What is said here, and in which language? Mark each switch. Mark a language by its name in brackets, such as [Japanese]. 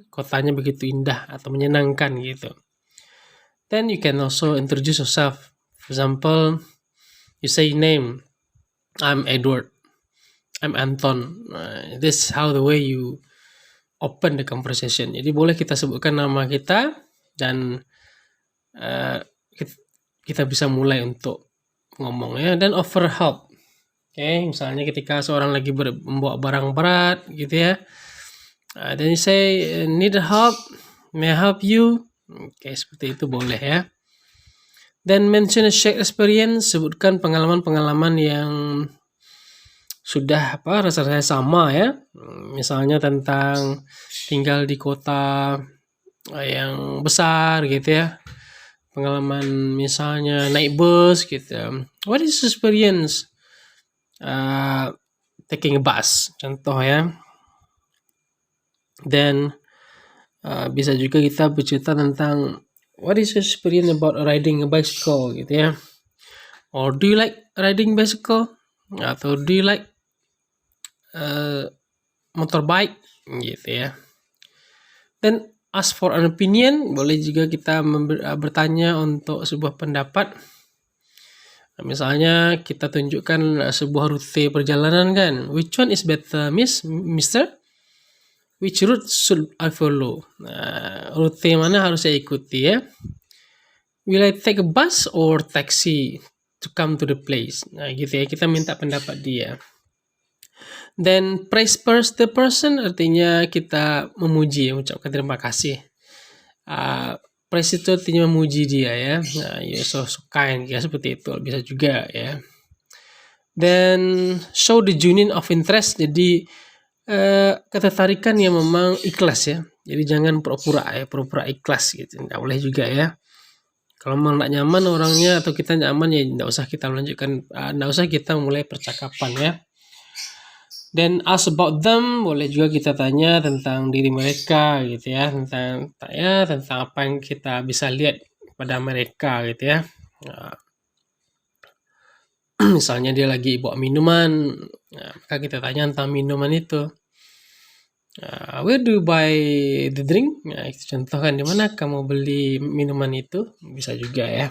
[Indonesian] Kotanya begitu indah atau menyenangkan gitu. [English] Then you can also introduce yourself. For example, you say name. I'm Edward. I'm Anton. This is how the way you open the conversation. [Indonesian] Jadi boleh kita sebutkan nama kita dan kita bisa mulai untuk ngomong ya. Dan [English] offer help. [Indonesian] Oke, misalnya ketika seorang lagi membawa barang berat gitu ya. [English] Then you say need help, may I help you? [Indonesian] Oke, seperti itu boleh ya. [English] Then mention a shared experience, [Indonesian] sebutkan pengalaman-pengalaman yang sudah rasanya sama ya. Misalnya tentang tinggal di kota yang besar gitu ya. Pengalaman misalnya naik bus gitu. [English] What is experience taking a bus? [Indonesian] Contoh ya. [English] Then [Indonesian] bisa juga kita bercerita tentang [English] what is your experience about riding a bicycle [Indonesian] gitu ya. [English] Or do you like riding bicycle? [Indonesian] Atau [English] do you like motorbike [Indonesian] gitu ya. Dan [English] ask for an opinion, [Indonesian] boleh juga kita bertanya untuk sebuah pendapat. Misalnya kita tunjukkan sebuah rute perjalanan kan. [English] Which one is better, mister? Which route should I follow? [Indonesian] Rute mana harus saya ikuti ya? [English] Will I take a bus or taxi to come to the place? [Indonesian] Nah gitu ya, kita minta pendapat dia. [English] Then praise first the person, [Indonesian] artinya kita memuji, mengucapkan terima kasih. Praise itu artinya memuji dia ya. Nah, [English] you're so kind [Indonesian] ya, seperti itu bisa juga ya. [English] Then show the genuine of interest, [Indonesian] jadi ketertarikan yang memang ikhlas ya. Jadi jangan pura-pura ikhlas gitu. Nggak boleh juga ya. Kalau memang nggak nyaman orangnya atau kita nyaman ya nggak usah kita melanjutkan, nggak usah kita mulai percakapan ya. [English] Then ask about them, [Indonesian] boleh juga kita tanya tentang diri mereka gitu ya, tentang apa yang kita bisa lihat pada mereka gitu ya. Misalnya dia lagi bawa minuman, maka kita tanya tentang minuman itu. [English] Where do you buy the drink? [Indonesian] Nah, itu contoh kan, di mana kamu beli minuman itu, bisa juga ya.